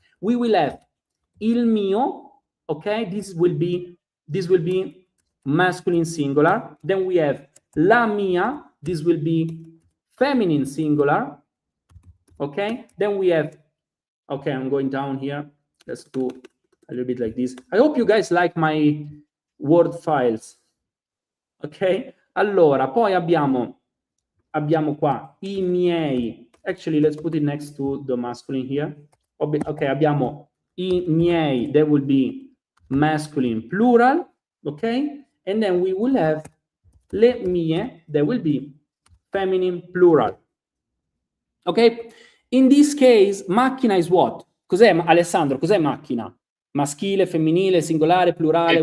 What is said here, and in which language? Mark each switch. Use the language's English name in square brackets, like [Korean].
[English] We will have il mio, okay? This will be masculine singular. Then we have la mia, this will be feminine singular, okay? Then we have, okay, I'm going down here. Let's do a little bit like this. I hope you guys like my Word files. Ok? [Italian] Allora, poi abbiamo qua i miei. [English] Actually, let's put it next to the masculine here. Okay, [Italian] abbiamo i miei. [English] That will be masculine plural. Okay? And then we will have le mie. That will be feminine plural. Okay? In this case, macchina is what? [Italian] Cos'è, Alessandro? Cos'è macchina? Maschile, femminile, singolare, plurale?